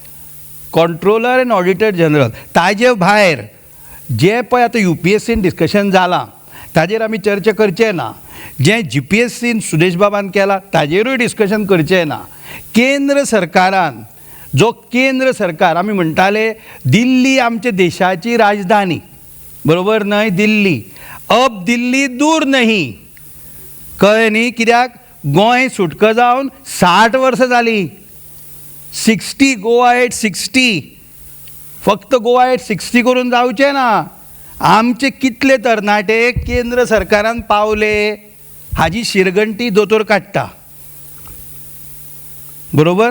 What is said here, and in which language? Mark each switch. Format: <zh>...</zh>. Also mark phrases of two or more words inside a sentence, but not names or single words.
<kok>कंट्रोलर एंड ऑडिटर जनरल. ताजे भायर जे पळय आतां UPSCन डिस्कशन जालां ताजेर आमी चर्चा करचे ना. जें GPSCन सुदेश बाबान केलां ताजेरूय डिस्कशन करचें ना. केंद्र सरकारान, जो केंद्र सरकार आमी म्हणटाले दिल्ली आमचे देशाची राजधानी, बरोबर न्हय? दिल्ली,</kok> <hi>अब दिल्ली दूर नहीं,</hi> <kok>कळ्ळें न्ही. कित्याक गोंय सुटका जावन 60 वर्सां जालीं. 60, गोवा एट 60. फक्त गोवा एट 60 करून जावचें ना. आमचे कितले तरणाटे केंद्र सरकारान पावले हाजी शिरगंटी दोतोर काडटा, बरोबर?</kok>